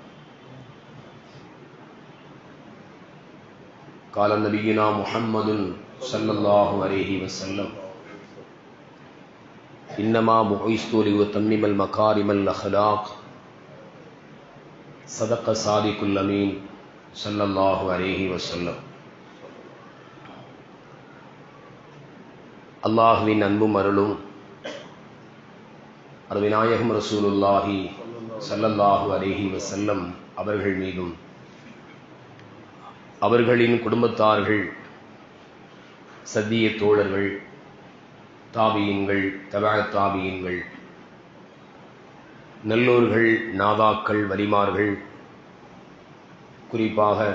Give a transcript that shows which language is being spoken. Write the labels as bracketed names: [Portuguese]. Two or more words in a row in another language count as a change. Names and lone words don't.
[Arabic] قال نبينا محمد صلى الله عليه وسلم: إنما بعثت لأتمم المكارم الأخلاق. صدق صادق الأمين صلى الله عليه وسلم. [Tamil] அல்லாஹ்வின் அன்பும் அருளும் அருவிநாயகம் [Arabic] رسول الله صلى الله عليه وسلم [Tamil] அவர்கள் மீதும் அவர்களின் குடும்பத்தார்கள், சத்திய தோழர்கள், தாபியீன்கள், தபஅத் தாபியீன்கள், நல்லோர்கள், நாதாக்கள், வலிமார்கள், குறிப்பாக